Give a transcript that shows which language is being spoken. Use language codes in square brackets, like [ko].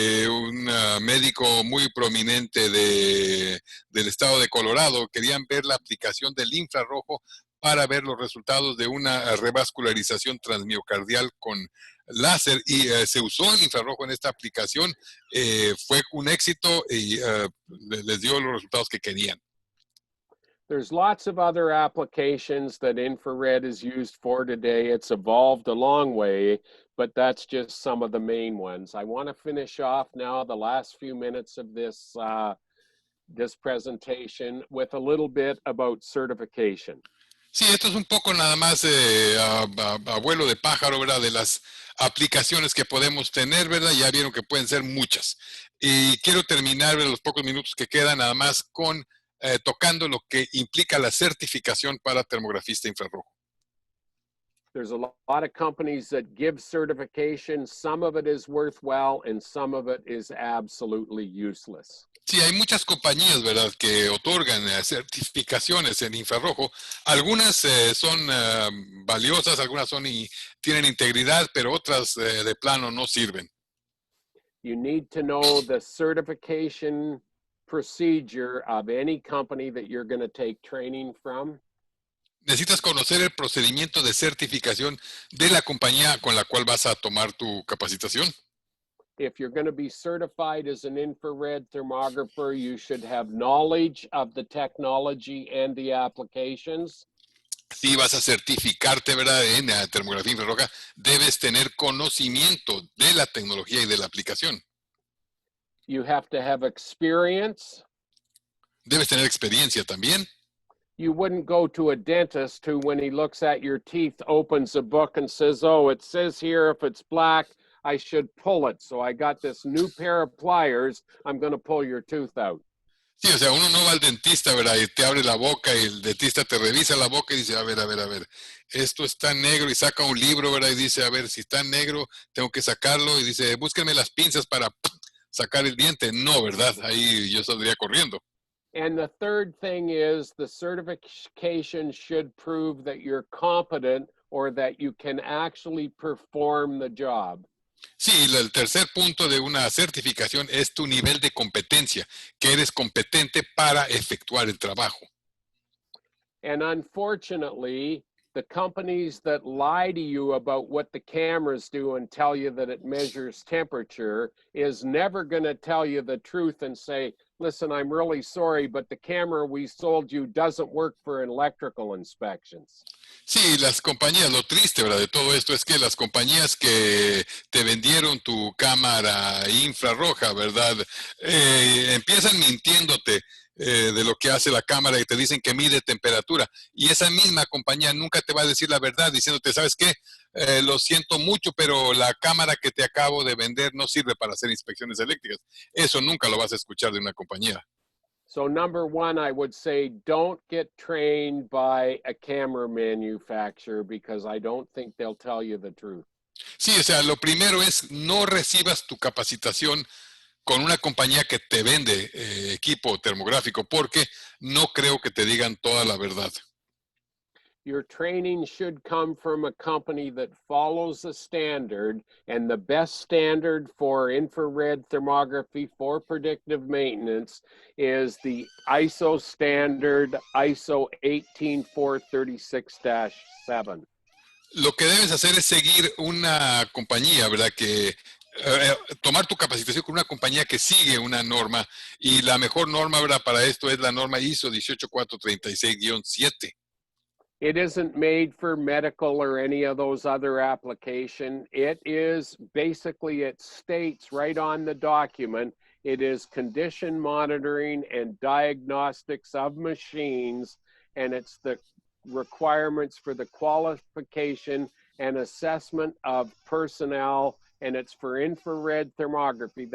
[es] Un médico muy prominente del estado de Colorado. Querían ver la aplicación del infrarrojo para ver los resultados de una revascularización transmiocardial con láser y se usó el infrarrojo en esta aplicación. Fue un éxito y les dio los resultados que querían. [en] There's lots of other applications that infrared is used for today. It's evolved a long way, but that's just some of the main ones. I want to finish off now the last few minutes of this presentation with a little bit about certification. [es] Sí, esto es un poco nada más abuelo de pájaro, ¿verdad? De las aplicaciones que podemos tener, ¿verdad? Ya vieron que pueden ser muchas. Y quiero terminar los pocos minutos que quedan nada más con tocando lo que implica la certificación para termografista infrarrojo. [en] There's a lot of companies that give certification. Some of it is worthwhile and some of it is absolutely useless. [es] Sí, hay muchas compañías, ¿verdad?, que otorgan certificaciones en infrarrojo. Algunas son valiosas, algunas son y tienen integridad, pero otras de plano no sirven. [en] You need to know the certification procedure of any company that you're going to take training from. [es] Necesitas conocer el procedimiento de certificación de la compañía con la cual vas a tomar tu capacitación. [en] If you're going to be certified as an infrared thermographer, you should have knowledge of the technology and the applications. [es] Si vas a certificarte, ¿verdad?, en la termografía infrarroja, debes tener conocimiento de la tecnología y de la aplicación. [en] You have to have experience. [es] Debes tener experiencia también. [en] You wouldn't go to a dentist who, when he looks at your teeth, opens a book and says, oh, it says here if it's black, I should pull it. So I got this new pair of pliers. I'm going to pull your tooth out. [es] Sí, o sea, uno no va al dentista, ¿verdad? Y te abre la boca y el dentista te revisa la boca y dice, a ver, esto está negro y saca un libro, ¿verdad? Y dice, a ver, si está negro, tengo que sacarlo. Y dice, búsquenme las pinzas para sacar el diente. No, ¿verdad? Ahí yo saldría corriendo. [en] And the third thing is the certification should prove that you're competent or that you can actually perform the job. [es] Sí, el tercer punto de una certificación es tu nivel de competencia, que eres competente para efectuar el trabajo. [en] And unfortunately, The companies that lie to you about what the cameras do and tell you that it measures temperature is never going to tell you the truth and say, listen, I'm really sorry, but the camera we sold you doesn't work for electrical inspections. [es] Sí, las compañías, lo triste, ¿verdad? De todo esto es que las compañías que te vendieron tu cámara infrarroja, ¿verdad? Empiezan mintiéndote de lo que hace la cámara y te dicen que mide temperatura. Y esa misma compañía nunca te va a decir la verdad diciéndote, ¿sabes qué? Lo siento mucho, pero la cámara que te acabo de vender no sirve para hacer inspecciones eléctricas. Eso nunca lo vas a escuchar de una compañía. [en] So number one, I would say don't get trained by a camera manufacturer because I don't think they'll tell you the truth. [es] Sí, o sea, lo primero es no recibas tu capacitación con una compañía que te vende equipo termográfico, porque no creo que te digan toda la verdad. [en] Your training should come from a company that follows a standard, and the best standard for infrared thermography for predictive maintenance is the ISO standard ISO 18436-7. [es] Lo que debes hacer es seguir una compañía, ¿verdad? Que tomar tu capacitación con una compañía que sigue una norma, y la mejor norma, ¿verdad? Para esto es la norma ISO 18436-7. [en] It isn't made for medical or any of those other applications. It is basically, it states right on the document, it is condition monitoring and diagnostics of machines, and it's the requirements for the qualification and assessment of personnel, and it's for infrared thermography.